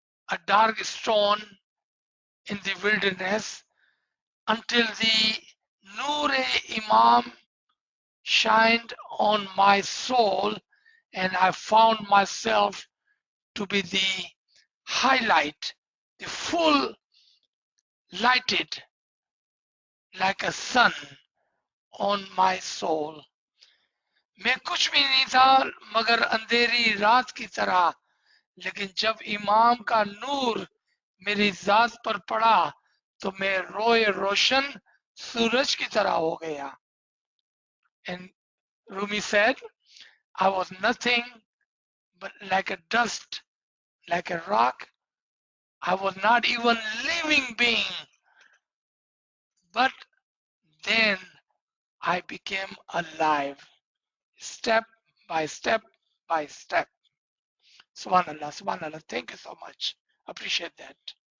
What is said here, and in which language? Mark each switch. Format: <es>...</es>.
<en>a dark stone in the wilderness, until the Noor-e-Imam shined on my soul, and I found myself to be the highlight, the full lighted like a sun on my soul.</en> <hi>मैं कुछ भी नहीं था मगर अंधेरी रात की तरह, लेकिन जब इमाम का नूर मेरी जात पर पड़ा तो मैं रोए रोशन सूरज की तरह हो गया.</hi> <en>And Rumi said, I was nothing but like a dust, like a rock. I was not even living being. But then I became alive, step by step by step. Subhanallah, Subhanallah. Thank you so much. Appreciate that.</en>